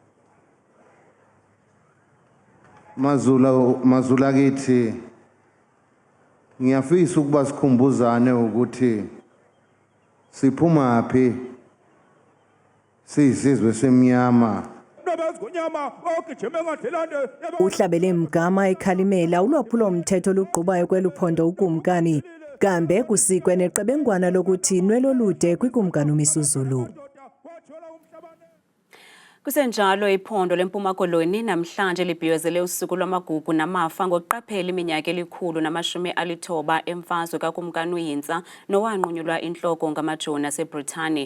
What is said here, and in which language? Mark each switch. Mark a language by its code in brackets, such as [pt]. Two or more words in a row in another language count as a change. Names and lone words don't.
[zu] Mazula kithi ngiyafisa ukuba sikhumbuzane ukuthi siphuma phi siyisizwe semnyama. [xh] Uhlabele Mgama ekhalimela ulwaphulo mthetho luqubayo kweluphondo ukumkani kambe kusikwe neqebengwana lokuthi inwelo lude kwikumkani Misuzulu. Kusenjalo iphondo leMpuma Koloni namhlanje libhiyozele usuku lwamagugu namafa ngokuqaphela iminyaka eli-190 emfazwe kaKumkani uYintsa nowanqunyulwa inhloko ngamajoni aseBritane.